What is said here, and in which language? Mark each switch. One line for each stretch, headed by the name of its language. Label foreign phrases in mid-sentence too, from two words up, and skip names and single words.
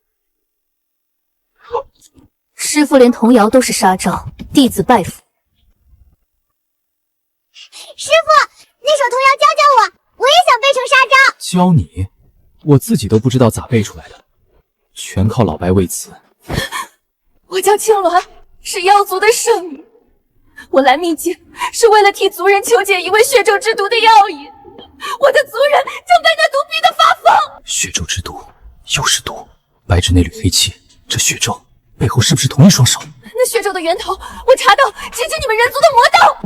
Chinese: 師父連童謠都是殺招，弟子拜服。師父，那首童謠教教我，我也想背成殺招。教你？我自己都不知道咋背出來的，全靠老白為此。我叫青鸞，是妖族的聖女。我來秘境是為了替族人求解一味血咒之毒的藥引，我的族人正被那毒逼得發瘋。血咒之毒，又是毒。白纸那縷黑氣，這血咒背後是不是同一雙手？那血咒的源頭，我查到直指你們人族的魔道。